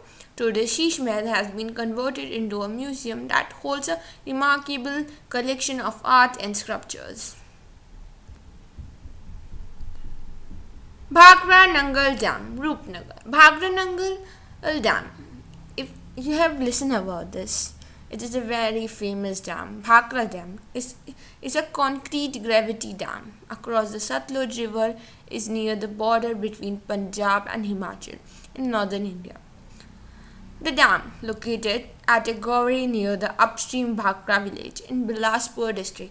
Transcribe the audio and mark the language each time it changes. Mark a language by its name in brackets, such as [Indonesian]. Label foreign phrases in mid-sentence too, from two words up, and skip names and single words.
[English] Today, Sheesh Mahal has been converted into a museum that holds a remarkable collection of art and sculptures. Bhagra Nangal Dam, Roopnagar. Bhagra Nangal Dam You have listened about this. It is a very famous dam. Bhakra Dam is a concrete gravity dam across the Satluj River. Is near the border between Punjab and Himachal in northern India. The dam, located at a Gauri near the upstream Bhakra village in Bilaspur district